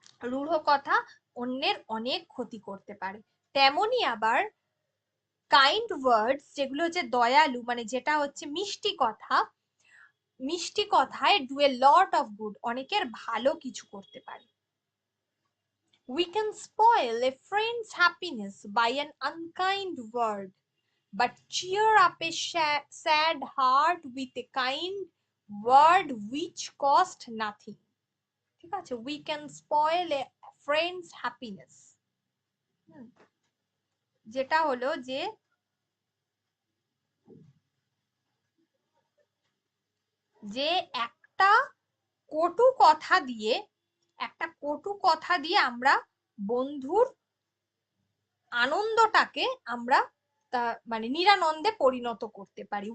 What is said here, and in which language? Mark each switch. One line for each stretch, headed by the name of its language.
Bangla: রূঢ় কথা অন্যের অনেক ক্ষতি করতে পারে। তেমনি আবার কাইন্ড ওয়ার্ডস, যেগুলো হচ্ছে দয়ালু, মানে যেটা হচ্ছে মিষ্টি কথা, মিষ্টি কথায়
English: do a lot of good,
Bangla: অনেকের ভালো কিছু করতে পারে।
English: We can spoil a friend's happiness by an unkind word, but cheer up a sad heart with a kind word which cost nothing.
Bangla: ঠিক আছে?
English: We can spoil a friend's happiness,
Bangla: যেটা হলো যে যে একটা কটু কথা দিয়ে, একটা কটু কথা দিয়ে আমরা বন্ধুর আনন্দটাকে আমরা মানে নিরানন্দে পরিণত করতে পারি।